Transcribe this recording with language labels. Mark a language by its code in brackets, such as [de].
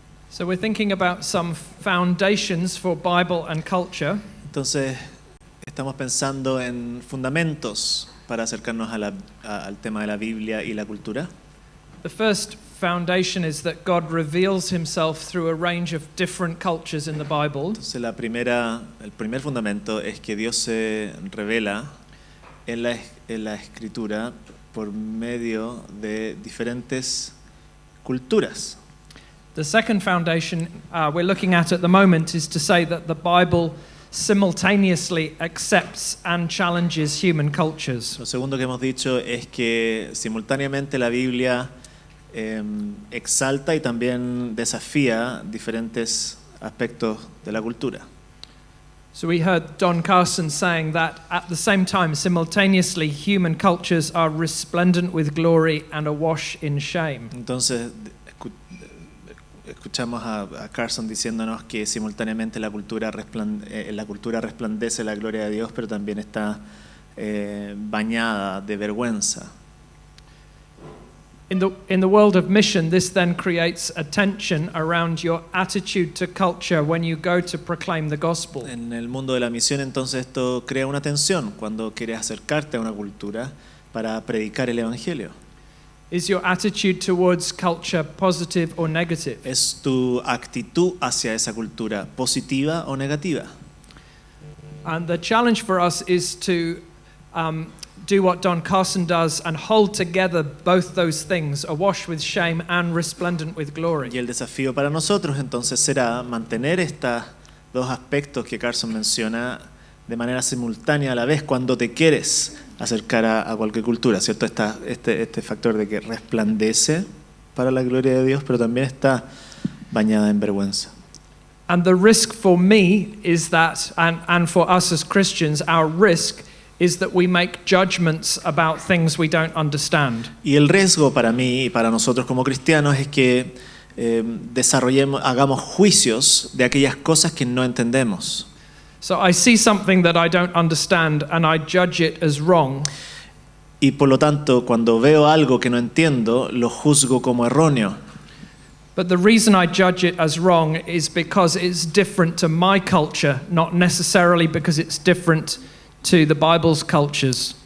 [en] So we're thinking about some foundations for Bible and culture. [es] Entonces, estamos pensando en fundamentos para acercarnos al tema de la Biblia y la cultura. [en] The first foundation is that God reveals himself through a range of different cultures in the Bible. [es] Entonces, el primer fundamento es que Dios se revela en la Escritura por medio de diferentes culturas. [en] The second foundation we're looking at the moment is to say that the Bible simultaneously accepts and challenges human cultures. [es] Lo segundo que hemos dicho es que simultáneamente la Biblia exalta y también desafía diferentes aspectos de la cultura. [en] So we heard Don Carson saying that at the same time, simultaneously, human cultures are resplendent with glory and awash in shame. [es] Entonces, escuchamos a Carson diciéndonos que simultáneamente la cultura resplandece la gloria de Dios, pero también está bañada de vergüenza. [en] In the world of mission, this then creates a tension around your attitude to culture when you go to proclaim the gospel. [es] En el mundo de la misión, entonces, esto crea una tensión cuando quieres acercarte a una cultura para predicar el evangelio. [en] Is your attitude towards culture positive or negative? [es] ¿Es tu actitud hacia esa cultura positiva o negativa? [en] And the challenge for us is to do what Don Carson does and hold together both those things, awash with shame and resplendent with glory. [es] Y el desafío para nosotros entonces será mantener estos dos aspectos que Carson menciona de manera simultánea a la vez cuando te quieres acercar a cualquier cultura, ¿cierto? Este factor de que resplandece para la gloria de Dios, pero también está bañada en vergüenza. [en] And the risk for me is that, and for us as Christians, our risk is that we make judgments about things we don't understand. [es] Y el riesgo para mí y para nosotros como cristianos es que hagamos juicios de aquellas cosas que no entendemos. [en] So I see something that I don't understand and I judge it as wrong. [es] Y por lo tanto, cuando veo algo que no entiendo, lo juzgo como erróneo. [en] But the reason I judge it as wrong is because it's different to my culture, not necessarily because it's different to the Bible's cultures.